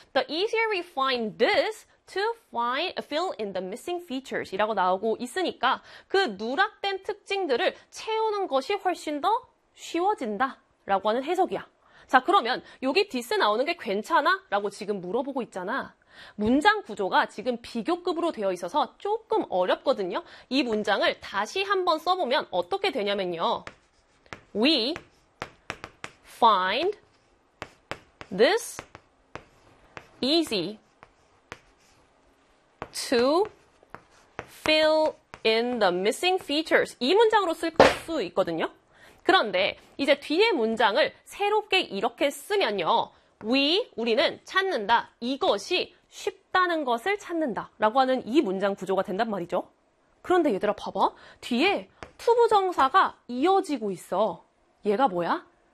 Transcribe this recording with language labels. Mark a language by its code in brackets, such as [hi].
[en] The easier we find this to find, fill in the missing features [ko] 이라고 나오고 있으니까 그 누락된 특징들을 채우는 것이 훨씬 더 쉬워진다 라고 하는 해석이야. 자, 그러면 여기 this 나오는 게 괜찮아? 라고 지금 물어보고 있잖아. 문장 구조가 지금 비교급으로 되어 있어서 조금 어렵거든요. 이 문장을 다시 한번 써보면 어떻게 되냐면요. [en] We find this easy to fill in the missing features. [ko] 이 문장으로 쓸 수 있거든요. 그런데 이제 뒤에 문장을 새롭게 이렇게 쓰면요. We, 우리는 찾는다. 이것이 쉽다는 것을 찾는다. 라고 하는 이 문장 구조가 된단 말이죠. 그런데 얘들아 봐봐. 뒤에 투부정사가 이어지고 있어. 얘가 뭐야?